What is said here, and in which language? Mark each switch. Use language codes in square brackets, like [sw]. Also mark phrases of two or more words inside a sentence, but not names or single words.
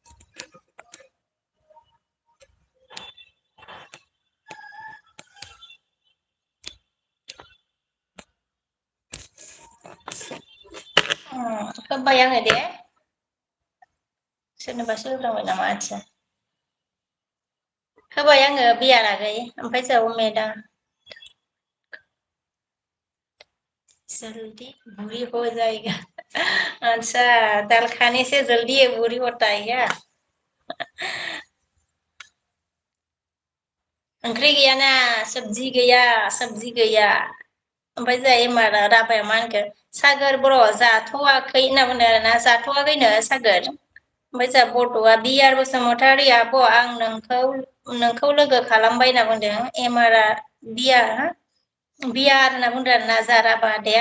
[brx] होबाय आङो दे। सोरनोबासो होफ्लांबाय नामा आथिया। होबाय आङो बियार आगै ओमफ्राय जाहा अमेदा। [hi] जल्दी बुरी हो जाएगा अच्छा दाल खाने से जल्दी ये बुरी होता है क्या? [brx] ओंख्रि गैयाना सबजि गैया सबजि गैया। ओमफ्राय जोंहा एमारा राभाया मा होनखो सागोर बर' जाथ'वाखै होनना बुंदों आरोना जाथ'वाखैनो सागोर। ओमफ्राय जोंहा बर'आ बियार बसुमतारी आब' आं नोंखौ लोगो खालामबाय होनना बुंदों एमारा बियार होनना बुंदों आरोना जोंहा राभा आदाया।